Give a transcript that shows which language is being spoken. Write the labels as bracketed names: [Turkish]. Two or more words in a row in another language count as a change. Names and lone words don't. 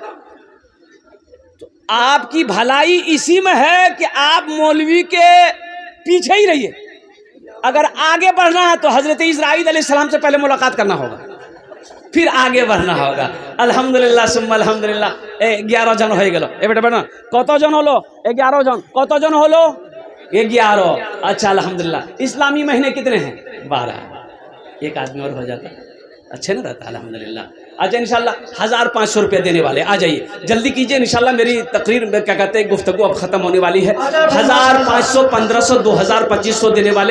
[Urdu] تو آپ کی بھلائی اسی میں ہے کہ آپ مولوی کے پیچھے ہی رہیے۔ اگر آگے بڑھنا ہے تو حضرت اسرائیل علیہ السلام سے پہلے ملاقات کرنا ہوگا، پھر آگے بڑھنا ہوگا۔ [Arabic] الحمدللہ ثم الحمدللہ۔ [Bangla] 11 জন হয়ে গেল। এ বেটা বেটা কতজন হলো? 11 জন। কতজন হলো? [Urdu] 11। اچھا الحمدللہ۔ اسلامی مہینے کتنے ہیں؟ 12۔ ایک آدمی اور ہو جاتا اچھا نہیں رہتا الحمدللہ۔ اچھا انشاءاللہ 1500 روپے دینے والے آ جائیے، جلدی کیجئے انشاءاللہ، میری تقریر میں کیا کہتے ہیں گفتگو اب ختم ہونے والی ہے۔ 1500 1500 2000 2500 دینے والے۔